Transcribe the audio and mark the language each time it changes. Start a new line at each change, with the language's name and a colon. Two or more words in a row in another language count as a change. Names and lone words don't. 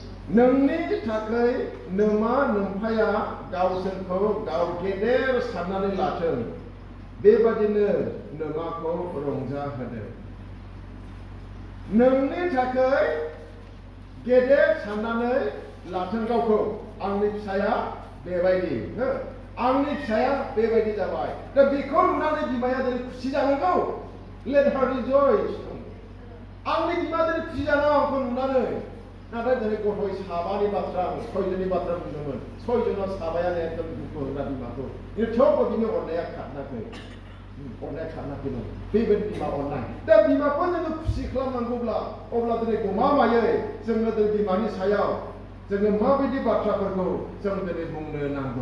Bodo: नोंनि थाखाय नोमा नोम्फाया गावसोरखौ गाव गेदेर साननानै लाथों बेबादिनो नोमाखौ रंजाहोदों। नोंनि थाखाय गेदेर साननानै लाथों गावखौ। आंनि फिसाया बेबायदि, आंनि फिसाया बेबायदि जाबाय। दा बेखौ नुनानै बिमाया दिनै खुसि जानांगौ।
English: Let her rejoice.
Bodo: आंनि बिमा दिनै खुसि जानांगौ आंखौ नुनानै। नाथाय दिनै गथ' साबानि बाथ्रा, सयजननि बाथ्रा बुंदोंमोन। सयजनाव साबायानो एकदम दुखु होग्रा बिमाखौ। थेवबो बिनि अननाया खारनाखै। अननाया खारनाखैमोन। बेबायदि बिमा अननाय। दा बिमाखौ जोङो खुसि खालामनांगौब्ला अब्ला दिनै गमामायै जोङो दिनै बिमानि सायाव जोङो माबायदि बाथ्राफोरखौ जों दिनै बुंनो नांगौ।